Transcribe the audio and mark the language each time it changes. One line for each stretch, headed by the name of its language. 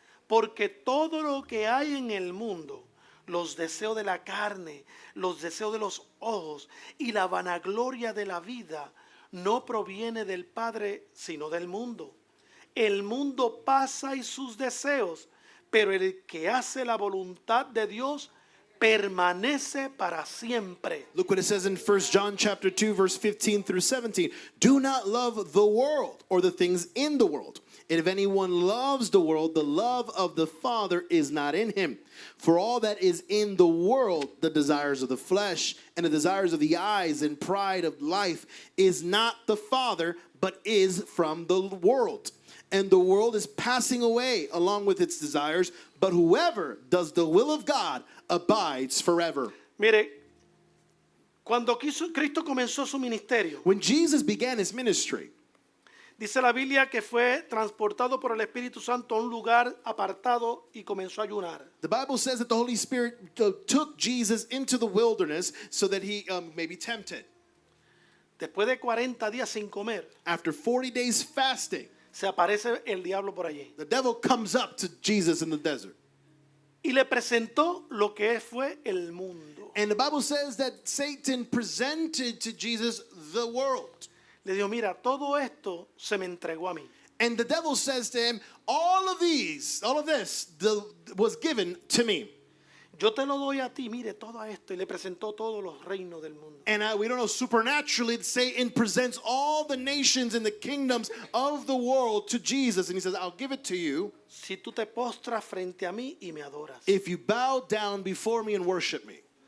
Spanish: Porque todo lo que hay en el mundo, los deseos de la carne, los deseos de los ojos y la vanagloria de la vida, no proviene del Padre, sino del mundo. El mundo pasa y sus deseos, pero el que hace la voluntad de Dios permanece para siempre.
English: Look what it says in 1 John chapter 2 verse 15 through 17. Do not love the world or the things in the world. And if anyone loves the world, the love of the Father is not in him. For all that is in the world, the desires of the flesh and the desires of the eyes and pride of life, is not the Father, but is from the world. And the world is passing away along with its desires, but whoever does the will of God abides forever.
Spanish: Mire, cuando Cristo comenzó su ministerio,
English: When Jesus began his ministry,
Spanish: dice la Biblia que fue transportado por el Espíritu Santo a un lugar apartado y comenzó a ayunar.
English: the Bible says that the Holy Spirit took Jesus into the wilderness so that he may be tempted.
Spanish: Después de 40 días sin comer,
English: After 40 days fasting,
Spanish: se aparece el diablo por allí
English: the devil comes up to Jesus in the desert.
Spanish: y le presentó lo que fue el mundo.
English: And the Bible says that Satan presented to Jesus the world.
Spanish: Le dijo, mira, todo esto se me entregó a mí.
English: And the devil says to him, all of this was given to me.
Spanish: Yo te lo doy a ti, mire todo esto. Y le presentó todos los reinos del mundo.
English: And we don't know, supernaturally, Satan presents all the nations and the kingdoms of the world to Jesus. And he says, I'll give it to you
Spanish: Si tú te postras frente a mí y me adoras.
English: if you bow down before me and worship me.